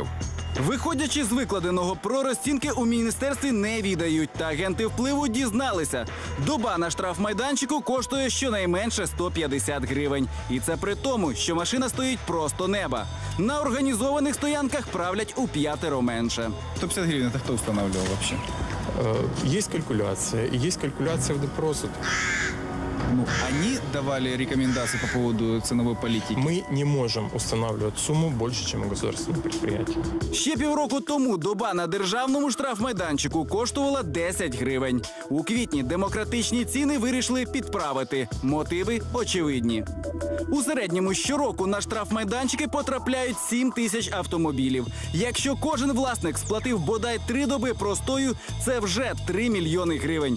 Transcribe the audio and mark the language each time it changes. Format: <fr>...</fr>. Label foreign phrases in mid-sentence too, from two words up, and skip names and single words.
<uk>Виходячи з викладеного, про розцінки у міністерстві не відають. Та агенти впливу дізналися. Доба на штрафмайданчику коштує щонайменше 150 гривень. І це при тому, що машина стоїть просто неба. На організованих стоянках правлять у 5 менше.</uk> <ru>150 гривен это кто устанавливал вообще? Есть калькуляция, и есть калькуляция в допросах. Ну, они давали рекомендации по поводу ценовой политики. Мы не можем устанавливать сумму больше, чем у государственных предприятий.</ru> <uk>Ще півроку тому доба на державному штрафмайданчику коштувала 10 гривень. У квітні демократичні ціни вирішили підправити. Мотиви очевидні. У середньому щороку на штрафмайданчики потрапляють 7 тисяч автомобілів. Якщо кожен власник сплатив бодай 3 доби простою, це вже 3 мільйони гривень.</uk>